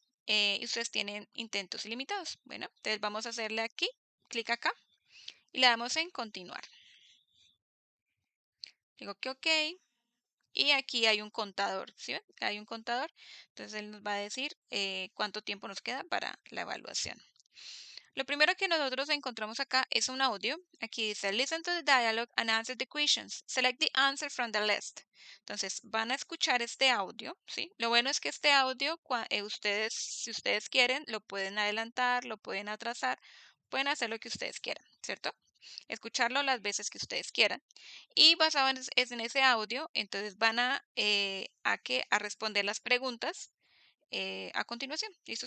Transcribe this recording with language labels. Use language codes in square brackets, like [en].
[es] Y ustedes tienen intentos ilimitados. Bueno, entonces vamos a hacerle aquí, clic acá y le damos en continuar. Digo que ok. Y aquí hay un contador, ¿sí ven? Hay un contador. Entonces él nos va a decir cuánto tiempo nos queda para la evaluación. Lo primero que nosotros encontramos acá es un audio. Aquí dice, [en] listen to the dialogue and answer the questions. Select the answer from the list. [es] Entonces van a escuchar este audio, ¿sí? Lo bueno es que este audio, si ustedes quieren, lo pueden adelantar, lo pueden atrasar, pueden hacer lo que ustedes quieran, ¿cierto? escucharlo las veces que ustedes quieran. Y basado en ese audio, entonces van a responder las preguntas a continuación. ¿Listo?